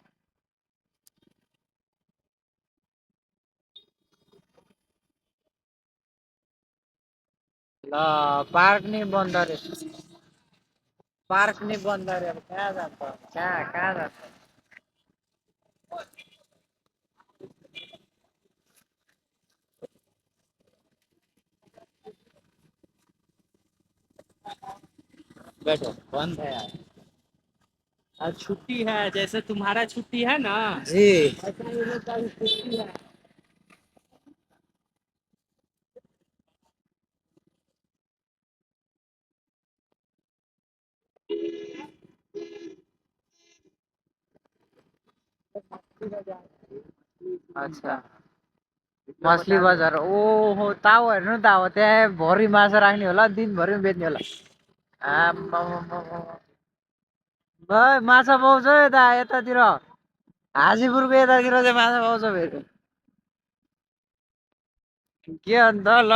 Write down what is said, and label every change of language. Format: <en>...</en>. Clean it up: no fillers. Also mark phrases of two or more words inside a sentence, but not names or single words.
<ne>ल पार्क नि बन्द अरे पार्क नि बन्द अरे अब कहाँ जान्छ कहाँ कहाँ जान्छ</ne> <hi>बैठो बंद है यार आज छुट्टी है, जैसे तुम्हारा छुट्टी है ना, जी ऐसा ये लोग का भी छुट्टी है। अच्छा मछली बजार</hi> <ne>ओहो ताउ हेर्नु त अब त्यहाँ भरि माछा राख्ने होला दिनभरि बेच्ने होला आम्मामामामा। भाइ माछा पाउँछ यता यतातिर हाजीपुरको यतातिर चाहिँ माछा पाउँछ फेरि के अन्त ल</ne>